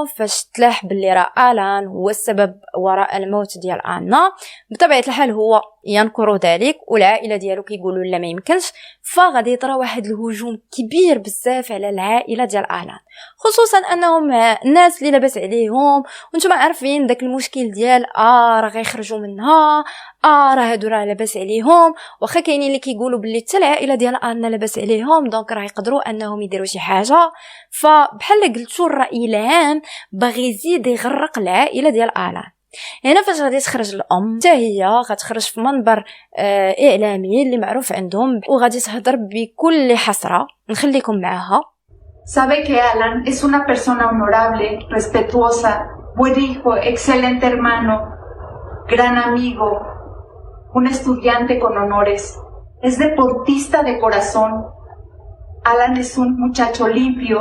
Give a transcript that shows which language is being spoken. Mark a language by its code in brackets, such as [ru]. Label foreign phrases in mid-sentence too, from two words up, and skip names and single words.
[ar] فاش تلاح باللي راه الان هو السبب وراء الموت ديال انا، بطبيعه الحال هو ينكر ذلك والعائله ديالو كيقولوا لا ما يمكنش، فغادي يطرا واحد الهجوم كبير بزاف على العائله ديال الان، خصوصا انهم الناس اللي لاباس عليهم وانتم عارفين داك المشكل ديال راه غيخرجوا منها، راه هادو راه لاباس عليهم، واخا كاينين اللي كيقولوا باللي حتى العائله ديال انا لاباس عليهم دونك راه يقدروا انهم يديروا شي حاجه. فبحال قلتوا الراي العام باغي يزيد يغرق العائله ديال الان. هنا فاش غادي تخرج الام حتى هي غتخرج في منبر اعلامي اللي معروف عندهم وغادي تهضر بكل حسره. نخليكم معاها. [es] Sabe que Alan es una persona honorable, respetuosa, buen hijo, excelente hermano, gran amigo, un estudiante con honores. Es deportista de corazón. Alan es un muchacho limpio.